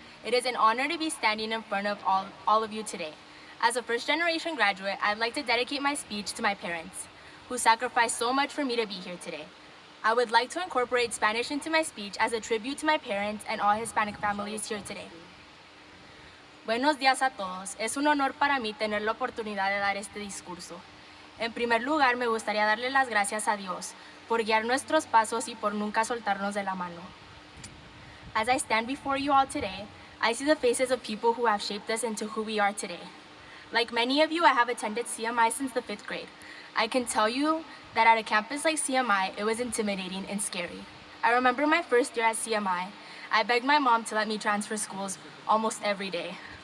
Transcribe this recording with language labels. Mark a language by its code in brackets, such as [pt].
[en] It is an honor to be standing in front of all of you today. As a first-generation graduate, I'd like to dedicate my speech to my parents, who sacrificed so much for me to be here today. I would like to incorporate Spanish into my speech as a tribute to my parents and all Hispanic families here today. [es] Buenos días a todos. Es un honor para mí tener la oportunidad de dar este discurso. En primer lugar, me gustaría darle las gracias a Dios por guiar nuestros pasos y por nunca soltarnos de la mano. [en] As I stand before you all today, I see the faces of people who have shaped us into who we are today. Like many of you, I have attended CMI since the 5th grade. I can tell you that at a campus like CMI, it was intimidating and scary. I remember my first year at CMI, I begged my mom to let me transfer schools almost every day.